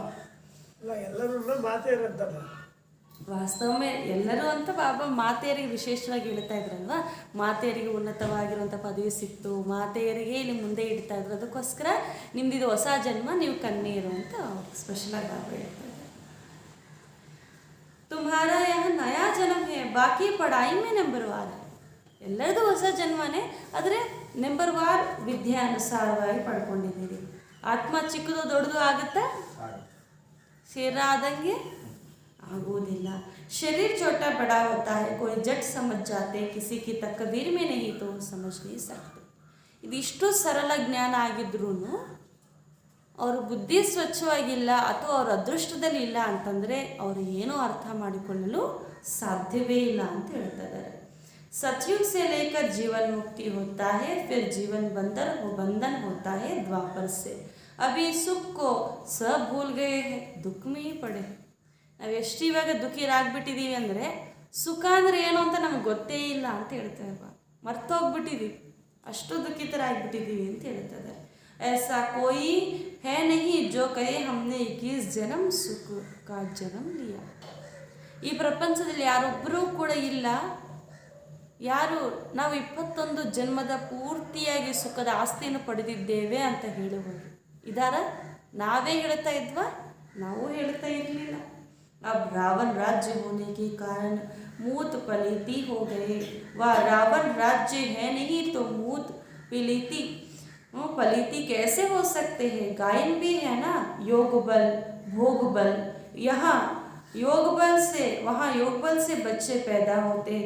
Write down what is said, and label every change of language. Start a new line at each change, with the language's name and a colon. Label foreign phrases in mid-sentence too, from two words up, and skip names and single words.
Kannada: ಎಲ್ಲರೂ ಮಾತೆಯರಂತಲ್ಲ, ವಾಸ್ತವಮೇ ಎಲ್ಲರೂ ಅಂತ ಬಾಬಾ ಮಾತೆಯರಿಗೆ ವಿಶೇಷವಾಗಿ ಹೇಳ್ತಾ ಇದ್ರಲ್ವಾ. ಮಾತೆಯರಿಗೆ ಉನ್ನತವಾಗಿರುವಂಥ ಪದವಿ ಸಿಕ್ತು, ಮಾತೆಯರಿಗೆ ಇಲ್ಲಿ ಮುಂದೆ ಇಡ್ತಾ ಇದ್ರು, ಅದಕ್ಕೋಸ್ಕರ ನಿಮ್ದಿದು ಹೊಸ ಜನ್ಮ, ನೀವು ಕನ್ಯೆಯರು ಅಂತ ಸ್ಪೆಷಲಾಗಿ ಬಾಬಾ ಹೇಳ್ತಾ ಇದ್ದಾರೆ.
Hindi: तुम्हारा यह नया जन्म है, बाकी पढ़ाई में नंबर 1 है.
Kannada: ಎಲ್ಲರದು ಹೊಸ ಜನ್ಮನೇ, ಆದರೆ ನಂಬರ್ 1 ವಿದ್ಯಾನುಸಾರವಾಗಿ ಪಡ್ಕೊಂಡಿದ್ದೀರಿ. ಆತ್ಮ ಚಿಕ್ಕದು ದೊಡ್ಡದು ಆಗುತ್ತಾ? ಶರೀರ ಆದಂಗೆ ಆಗುವುದಿಲ್ಲ.
Hindi: ಶರೀರ छोटा बड़ा होता है, कोई जट समझ जाते, किसी की तकदीर में नहीं तो समझ नहीं सकते.
Kannada: ಇದಿಷ್ಟು ಸರಳ ಜ್ಞಾನ ಆಗಿದ್ರೂ ಅವ್ರ ಬುದ್ಧಿ ಸ್ವಚ್ಛವಾಗಿಲ್ಲ ಅಥವಾ ಅವ್ರ ಅದೃಷ್ಟದಲ್ಲಿ ಇಲ್ಲ ಅಂತಂದರೆ ಅವರು ಏನೂ ಅರ್ಥ ಮಾಡಿಕೊಳ್ಳಲು ಸಾಧ್ಯವೇ ಇಲ್ಲ ಅಂತ ಹೇಳ್ತಾ ಇದ್ದಾರೆ.
Hindi: सतयुग से लेकर जीवन मुक्ति होता है, फिर जीवन बंधन होता है द्वापर से. अभी सुख को सब भूल गए हैं, दुख में ही पड़े.
Kannada: ನಾವು ಎಷ್ಟು ಇವಾಗ ದುಃಖಿರಾಗ್ಬಿಟ್ಟಿದ್ದೀವಿ ಅಂದರೆ ಸುಖ ಅಂದರೆ ಏನು ಅಂತ ನಮ್ಗೆ ಗೊತ್ತೇ ಇಲ್ಲ ಅಂತ ಹೇಳ್ತಾ ಇಲ್ವಾ. ಮರ್ತೋಗ್ಬಿಟ್ಟಿದ್ದೀವಿ, ಅಷ್ಟು ದುಃಖಿತರಾಗ್ಬಿಟ್ಟಿದ್ದೀವಿ ಅಂತ ಹೇಳ್ತಾ ಇದ್ದಾರೆ.
Hindi: ऐसा कोई है नहीं जो कहे हमने 21 जन्म सुख का जन्म लिया.
Kannada: ಈ ಪ್ರಪಂಚದಲ್ಲಿ ಯಾರೊಬ್ಬರೂ ಕೂಡ ಇಲ್ಲ ಯಾರು ನಾವು 21 ಜನ್ಮದ ಪೂರ್ತಿಯಾಗಿ ಸುಖದ ಆಸ್ತಿಯನ್ನು ಪಡೆದಿದ್ದೇವೆ ಅಂತ ಹೇಳುವರು ಇದಾರ? ನಾವೇ ಹೇಳ್ತಾ ಇದ್ವಾ? ನಾವು ಹೇಳ್ತಾ ಇರಲಿಲ್ಲ.
Hindi: अब रावण राज्य होने के कारण मूत पलीती हो गए. वह रावण राज्य है नहीं तो मूत पलीती पलीती कैसे हो सकते हैं? गायन भी है ना, योग बल भोग बल. यहाँ योग बल से वहाँ योग बल से बच्चे पैदा होते हैं.